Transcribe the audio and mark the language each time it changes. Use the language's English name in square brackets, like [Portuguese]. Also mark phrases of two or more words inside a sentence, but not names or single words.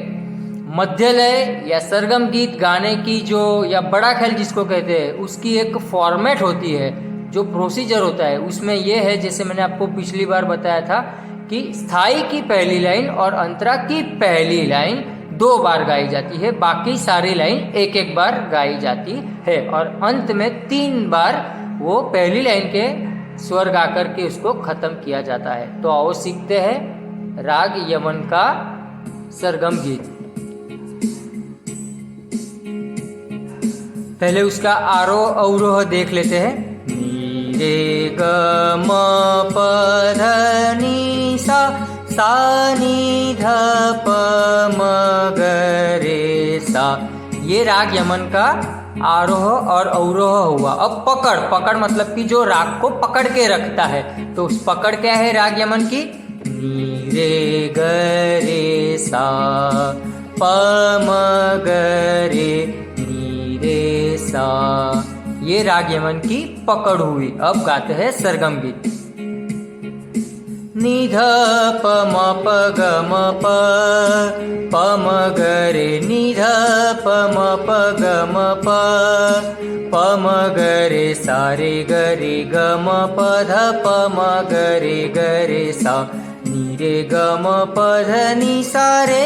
[Hindi] मध्य लय या सरगम गीत गाने की जो, या बड़ा ख्याल जिसको कहते हैं, उसकी एक फॉर्मेट होती है, जो प्रोसीजर होता है उसमें यह है, जैसे मैंने आपको पिछली बार बताया था कि स्थाई की पहली लाइन और अंतरा की पहली लाइन 2 बार गाई जाती है, बाकी सारी लाइन एक एक बार गाई जाती है, और अंत में 3 बार वो पहली लाइन के स्वर गा करके उसको खत्म किया जाता है। तो आओ सीखते हैं राग यमन का सरगम गीत। पहले उसका आरोह अवरोह देख लेते हैं। नी रे ग म प ध नि सा, सा नि ध प म ग रे सा, ये राग यमन का आरोह और अवरोह हुआ। अब पकड़ मतलब कि जो राग को पकड़ के रखता है, तो उस पकड़ क्या है राग यमन की? नी रे ग रे सा, प म ग रे, नी रे सा, ये राग यमन की पकड़ हुई। अब गाते हैं सरगम गीत। नि ध प म प ग म प प म ग रे नि ध प म प ग म प प म ग रे सा रे ग रे ग म प ध प म ग रे सा नि रे ग म प ध नि सा रे